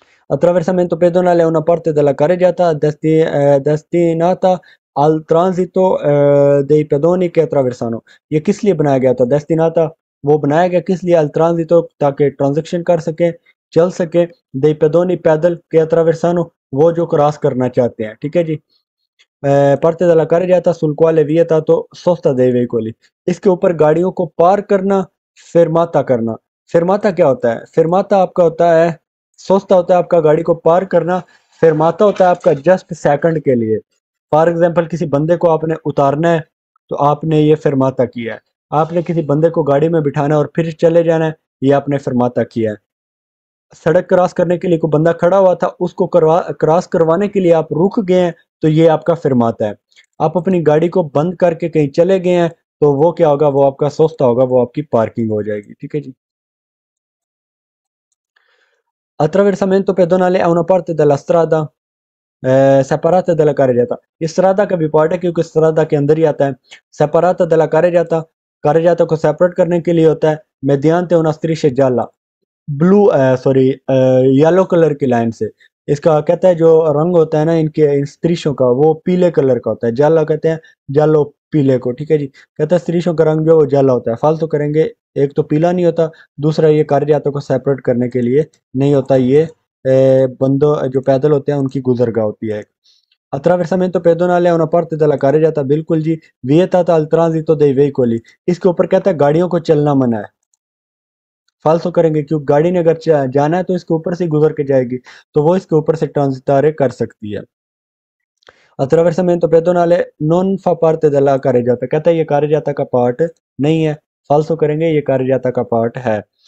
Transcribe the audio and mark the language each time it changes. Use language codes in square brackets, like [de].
[it] Attraversamento pedonale è una parte della carreggiata destinata al transito dei pedoni che attraversano, [hi] ये किस लिए बनाया गया था, destinata वो बनाया गया किस लिए, [it] al transito [hi] ताकि ट्रांजेक्शन कर सके, चल सके, [it] dei pedoni [hi] पैदल के attraversano वो जो क्रॉस करना चाहते हैं, ठीक है जी। [it] parte della carreggiata sul quale vietato sosta dei veicoli, [hi] इसके ऊपर गाड़ियों को पार करना, फिरमाता करना। फिरमाता क्या होता है, फिरमाता आपका होता है, सोचता होता है आपका गाड़ी को पार करना, फिरमाता होता है आपका जस्ट सेकंड के लिए। फॉर एग्जांपल किसी बंदे को आपने उतारना है तो आपने ये फिरमाता किया है, आपने किसी बंदे को गाड़ी में बिठाना है और फिर चले जाना है, ये आपने फिरमाता किया है। सड़क क्रॉस करने के लिए कोई बंदा खड़ा हुआ था, उसको क्रॉस करवाने के लिए आप रुक गए हैं, तो ये आपका फिरमाता है। आप अपनी गाड़ी को बंद करके कहीं चले गए हैं तो वो क्या होगा, वो आपका सोचता होगा, वो आपकी पार्किंग हो जाएगी, ठीक है जी। [it] Attraversamento pedonale è una parte della strada separata della carreggiata, [hi] ये strada का भी पार्ट है क्योंकि strada के अंदर ही आता है। [it] separata della carreggiata, [hi] carreggiata को सेपरेट करने के लिए होता है [it] mediante una striscia gialla, [hi] blue sorry yellow colour की लाइन से। इसका कहता है जो रंग होता है ना इनके इन स्त्रीशों का, वो पीले कलर का होता है, जाला कहते हैं, जालो पीले को, ठीक है जी। कहता है स्त्रीशों का रंग जो वो जाला होता है, फालतू करेंगे, एक तो पीला नहीं होता, दूसरा ये कार्यजातों को सेपरेट करने के लिए नहीं होता, ये बंदों जो पैदल होते हैं उनकी गुजरगाह होती है। [it] Attraversamento pedonale è una parte della carreggiata, [hi] बिल्कुल जी। [it] vietata al transito dei veicoli, [hi] इसके ऊपर कहता है गाड़ियों को चलना मना है, फालतू करेंगे क्योंकि गाड़ी ने अगर जाना है तो इसके ऊपर से गुजर के जाएगी, तो वो इसके ऊपर से ट्रांजिटारे कर सकती है। [it] Attraversamento pedonale non fa parte della carreggiata, [hi] कहता है ये carreggiata का पार्ट नहीं है, फालतू करेंगे, ये carreggiata का पार्ट है।